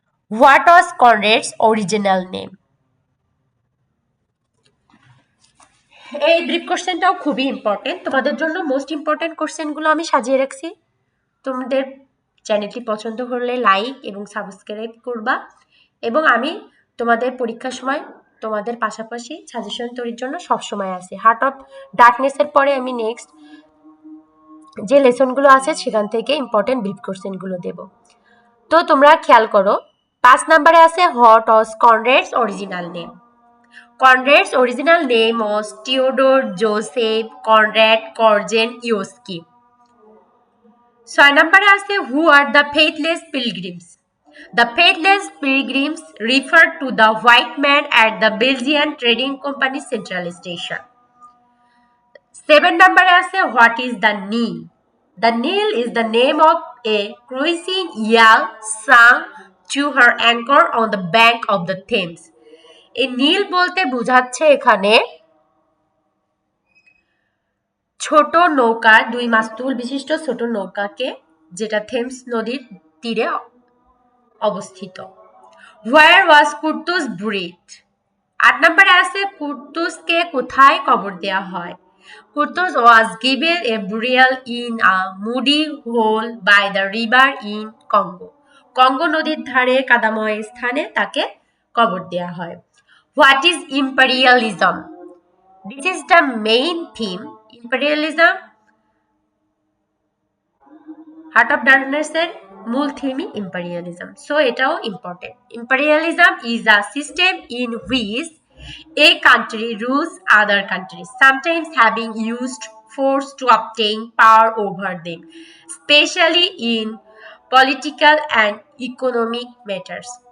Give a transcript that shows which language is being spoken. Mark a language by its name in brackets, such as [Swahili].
[English] What was Conrad's original name? [Bangla] এই brief কোশ্চেনটাও খুবই important তোমাদের জন্য। মোস্ট ইম্পর্টেন্ট কোশ্চেনগুলো আমি সাজিয়ে রাখছি। তোমাদের চ্যানেলটি পছন্দ করলে লাইক এবং সাবস্ক্রাইব করবা, এবং আমি তোমাদের পরীক্ষার সময় তোমাদের পাশাপাশি সাজেশন তৈরির জন্য সবসময় আছি। হার্ট অফ ডার্কনেসের পরে আমি নেক্সট যে লেসনগুলো আছে সেখান থেকে ইম্পর্টেন্ট ব্রিফ কোশ্চেনগুলো দেব। তো তোমরা খেয়াল করো, 5 নম্বরে আছে, [English] What was Conrad's original name? Conrad's original name was Theodore Joseph Conrad Corgen Yoski. [Bangla] 6 নম্বরে আছে, [English] who are the faithless pilgrims? The faithless pilgrims refer to the white man at the Belgian Trading Company Central Station. [Bangla] 7 নম্বরে আছে, [English] what is the Nile? The Nile is the name of a cruising yawl sung to her anchor on the bank of the Thames. [Bangla] এই নীল বলতে বোঝাচ্ছে এখানে ছোট নৌকা, 2 মাস্তুল বিশিষ্ট ছোট নৌকাকে, যেটা থেমস নদীর তীরে অবস্থিত। [English] Where was Kurtus buried? [Bangla] 8 নম্বরে আছে, কুর্তুসকে কোথায় কবর দেয়া হয়? [English] Kurtus was given a burial in a muddy hole by the river in Congo. [Bangla] Congo নদীর ধারে কাদাময় স্থানে তাকে কবর দেয়া হয়। [English] What is imperialism? This is the main theme. [Bangla] Imperialism, Heart of Darkness এর মূল থিমই imperialism. [English] So [Bangla] এটাও [English] important. Imperialism is a system in which a country rules other countries, sometimes having used force to obtain power over them, especially in political and economic matters.